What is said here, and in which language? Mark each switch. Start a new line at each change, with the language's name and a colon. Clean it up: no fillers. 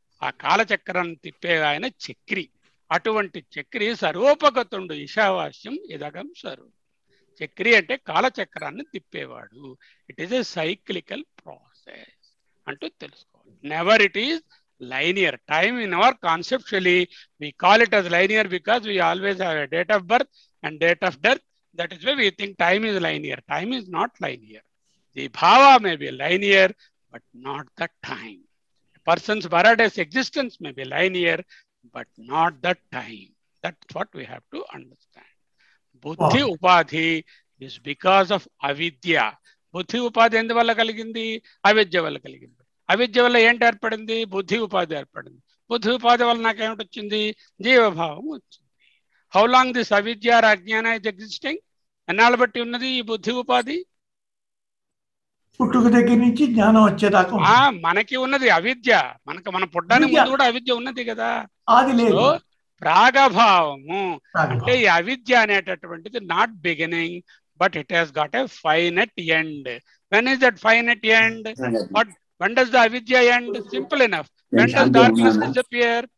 Telugu: ఆ కాలచక్రాన్ని తిప్పే ఆయన చక్రి. అటువంటి చక్రి సర్వోపగతుండు
Sanskrit: ఈశావాస్యం ఇదగం సర్వం.
Telugu: చక్రి అంటే కాలచక్రాన్ని తిప్పేవాడు.
English: it is a cyclical process
Telugu: అంటూ తెలుసుకోవాలి.
English: Never it is linear. Time in our conceptually we call it as linear because we always have a date of birth and date of death. That is why we think time is linear. Time is not linear. The bhava may be linear but not the time. A person's Baraday's existence may be linear but not the time. That's what we have to understand. Buddhi upadhi is because of avidya.
Telugu: Buddhi upadhi endu valla kaligindi? Avidya valla kaligindi. అవిద్య వల్ల ఏంటి ఏర్పడింది? బుద్ధి ఉపాధి ఏర్పడింది. బుద్ధి ఉపాధి వల్ల నాకేమిటి వచ్చింది? జీవభావం వచ్చింది.
English: How long this avidya or ajnana is existing?
Telugu: ఎన్నాళ్ళు బట్టి ఉన్నది ఈ బుద్ధి ఉపాధి? పుట్టుక దగ్గర నుంచి జ్ఞానం వచ్చేదాకా మనకి ఉన్నది అవిద్య. మన పుట్టడానికి ముందు కూడా అవిద్య ఉన్నది కదా. సో ప్రాగభావము అంటే ఈ అవిద్య అనేటటువంటిది
English: Not beginning but it has got a finite end. When is that finite end? But when does the avidya end? Simple enough. When does darkness disappear?